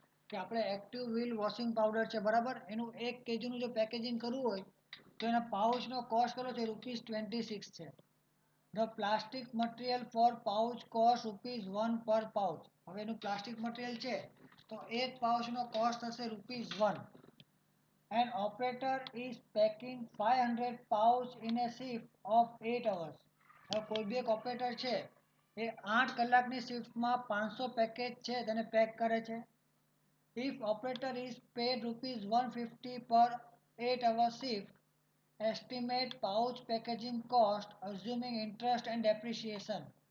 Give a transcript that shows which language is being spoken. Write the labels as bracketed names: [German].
[Gujarati] કે આપણે active wheel washing powder છે, બરાબર, એનું 1 kgનું જો પેકેજિંગ કરવું હોય તો એના પાઉચનો કોસ્ટ કેટલો છે? ₹26 છે. [English] the plastic material for pouch cost ₹1 per pouch, [Gujarati] હવે એનું પ્લાસ્ટિક મટીરિયલ છે તો એક પાઉચનો કોસ્ટ થશે ₹1. [English] An operator is packing 500 pouch in a shift of 8 hours. [Gujarati] હવે કોઈ બી એક ઓપરેટર છે એ 8 કલાકની શિફ્ટમાં 500 પેકેજ છે તેને પેક કરે છે. [English] If operator is paid ₹150 per 8 hour shift, estimate pouch packaging cost assuming interest and depreciation.